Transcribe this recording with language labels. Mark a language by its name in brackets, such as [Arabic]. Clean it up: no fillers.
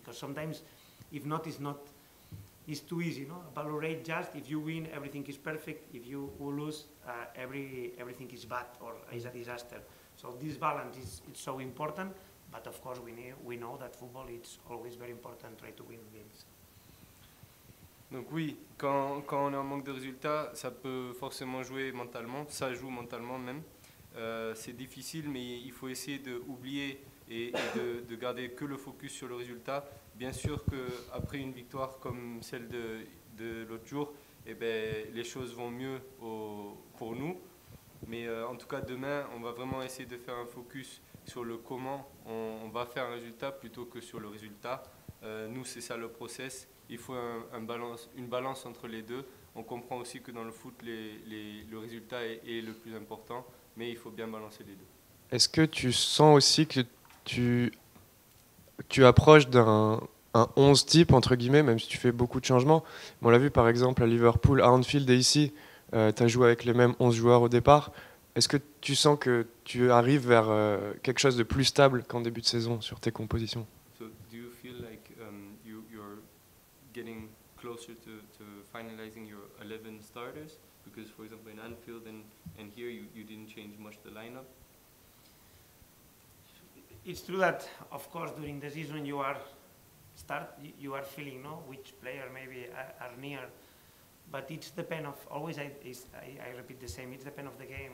[English] Because sometimes, if not, it's too easy. No, valorate just if you win, everything is perfect. If you lose, everything is bad or is a disaster. So this balance is so important. But of course, we know that football is always very important. Try to win games. [French] Donc oui, quand on est en manque de résultats, ça peut forcément jouer mentalement, ça joue mentalement même. C'est difficile, mais il faut essayer d'oublier et de garder que le focus sur le résultat. Bien sûr qu'après une victoire comme celle de l'autre jour, eh ben, les choses vont mieux pour nous. Mais en tout cas, demain, on va vraiment essayer de faire un focus sur le comment on va faire un résultat plutôt que sur le résultat. Nous, c'est ça le process. Il faut une balance entre les deux. On comprend aussi que dans le foot, le résultat est le plus important, mais il faut bien balancer les deux. Est-ce que tu sens aussi que tu tu approches d'un un 11 type, entre guillemets, même si tu fais beaucoup de changements. On l'a vu par exemple à Liverpool, à Anfield et ici, tu as joué avec les mêmes 11 joueurs au départ. Est-ce que tu sens que tu arrives vers quelque chose de plus stable qu'en début de saison sur tes compositions? [English] So do you feel like you're getting closer to finalizing your 11 starters? Because for example in Anfield and here you didn't change much the lineup. It's true that, of course, during the season you are feeling which player maybe are near, but it's depend of always. I repeat the same. It's depend of the game.